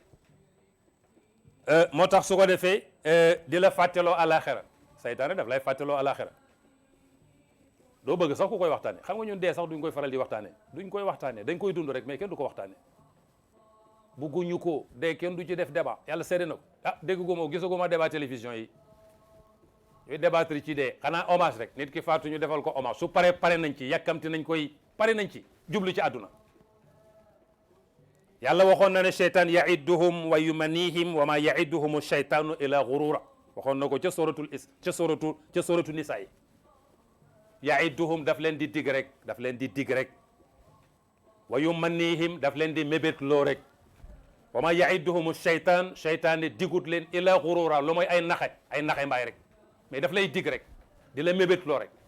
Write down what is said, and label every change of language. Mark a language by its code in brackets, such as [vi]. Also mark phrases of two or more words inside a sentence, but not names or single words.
[wo] moo tax su ko defee di la fàtteloo alaxira saytaane daf lay fàtteloo alaxira doo bëgg sax ku koy waxtaane xam nga ñun dee sax duñ koy faral di waxtaane duñ koy waxtaane dañ koy dund rek mais kenn du ko waxtaane bugguñu ko dee kenn du ci def débat yàlla seede na ko ah dégguma gisaguma débat télévision yi yooyu débattre ci dee xanaa hommage rek nit ki faatu ñu defal ko hommage su pare nañ ci yàkkamti nañ koy pare nañ ci jublu ci àdduna yàlla waxoon na ne cheytaan [ar] يعدهم ويمنيهم وما يعدهم الشيطان إلا غرورا [wo] waxoon na ko ca suratu nisa yi yaidduhum daf leen di dig rek daf leen di dig rek [ar] ويمنيهم [wo] daf leen di mébét loo rek [ar] وما يعدهم الشيطان [wo] cheytaane digut leen [ar] إلا غرورا [wo] lu mooy ay naxe mbaay rek mais daf lay dig rek di la mébét loo rek